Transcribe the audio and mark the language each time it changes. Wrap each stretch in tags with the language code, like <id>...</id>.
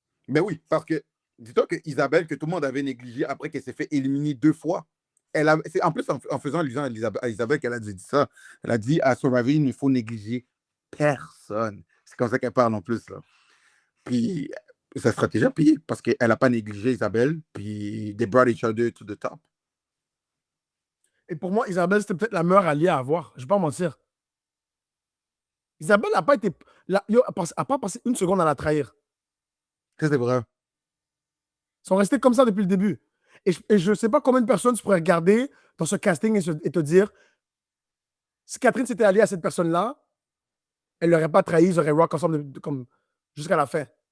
<fr>Mais oui, parce que dis-toi que Isabelle, que tout le monde avait négligé après qu'elle s'est fait éliminer 2 fois. C'est en plus en faisant allusion à Isabelle qu'elle a dit ça. Elle a dit à Survivor, il ne faut négliger personne. C'est comme ça qu'elle parle en plus. Là. Puis sa stratégie a payé parce qu'elle n'a pas négligé Isabelle.</fr> <en>Puis they brought each other to the top.</en> <fr>Et pour moi, Isabelle, c'était peut-être la meilleure alliée à avoir. Je ne vais pas mentir. Isabelle n'a pas été. A pas passé une seconde à la trahir. Ça, c'est vrai. Ils sont restés comme ça depuis le début. Et je ne sais pas combien de personnes tu pourrais regarder dans ce casting et te dire si Catherine s'était alliée à cette personne-là, elle ne l'aurait pas trahi, ils auraient rock ensemble comme jusqu'à la fin.</fr>